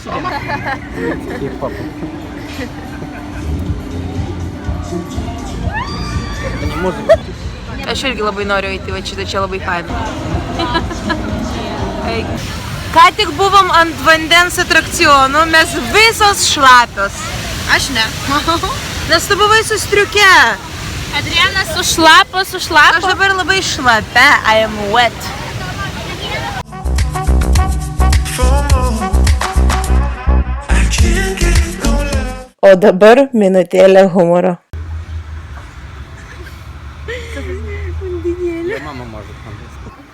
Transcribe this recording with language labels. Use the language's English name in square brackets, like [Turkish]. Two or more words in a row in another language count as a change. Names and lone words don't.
[Lithuanian] Aš irgi labai noriu eiti, va šitą čia labai faina. Ką tik buvom ant vandens atrakcionų, mes visos šlapios. Aš ne. Nes tu buvai su striuke. Adrianas sušlapo. Aš dabar labai šlapia, [English] I am wet. [Lithuanian] O dabar minutėlė humoro. [Russian] Mama может по-английски.